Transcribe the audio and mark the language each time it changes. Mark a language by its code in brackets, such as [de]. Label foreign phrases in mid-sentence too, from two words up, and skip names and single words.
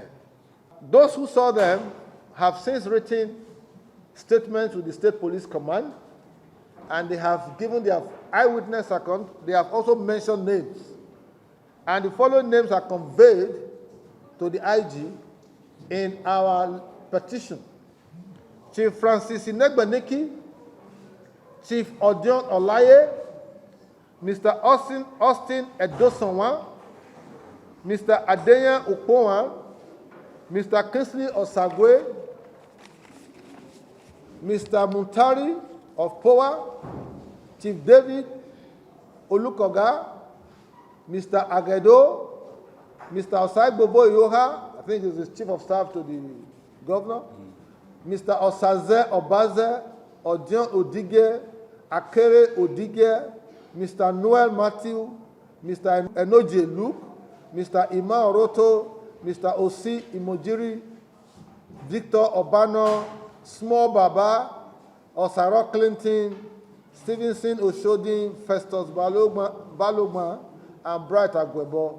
[en] Those who saw them have since written statements to the State Police Command, and they have given their eyewitness account. They have also mentioned names, and the following names are conveyed to the IG in our petition: Chief Francis Inegbeneki, Chief Odion Olaye, Mr. Austin Edosonwa, Mr. Adeyan Ukpowan, Mr. Kingsley Osagwe, Mr. Muntari of Power, Chief David Olukoga, Mr. Agedo, Mr. Osagbobo Yoha, I think he's the Chief of Staff to the Governor, Mr. Osaze Obaze, Odion Odige, Akere Odige, Mr. Noel Matthew, Mr. Enoje Luke, Mr. Ima Oroto, Mr. Osi Imojiri, Victor Obano, Small Baba, Osaro Clinton, Stevenson Oshodin, Festus Balogma, and Bright Agwebo.